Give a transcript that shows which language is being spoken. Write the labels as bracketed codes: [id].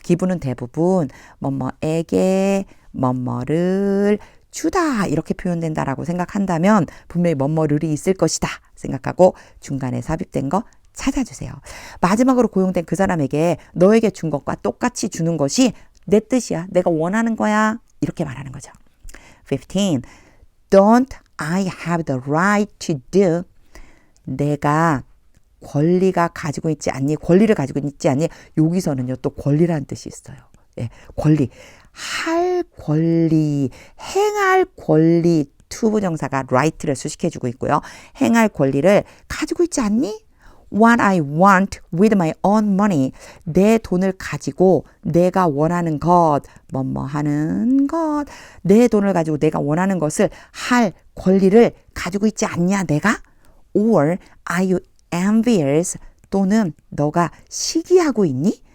[ko] 기부는 대부분 뭐뭐에게 뭐뭐를 주다 이렇게 표현된다라고 생각한다면 분명히 뭐뭐를이 있을 것이다 생각하고 중간에 삽입된 거 찾아주세요. 마지막으로 고용된 그 사람에게 너에게 준 것과 똑같이 주는 것이 내 뜻이야. 내가 원하는 거야. 이렇게 말하는 거죠. 15. [en] Don't I have the right to do? [ko] 내가 권리를 가지고 있지 않니? 여기서는요, 또 권리라는 뜻이 있어요. 예, 권리. 할 권리, 행할 권리, to 부정사가 right를 수식해주고 있고요. 행할 권리를 가지고 있지 않니? [en] What I want with my own money. [ko] 내 돈을 가지고 내가 원하는 것, 뭐뭐 하는 것. 내 돈을 가지고 내가 원하는 것을 할 권리를 가지고 있지 않냐, 내가? [en] Or are you envious? [ko] 또는 너가 시기하고 있니?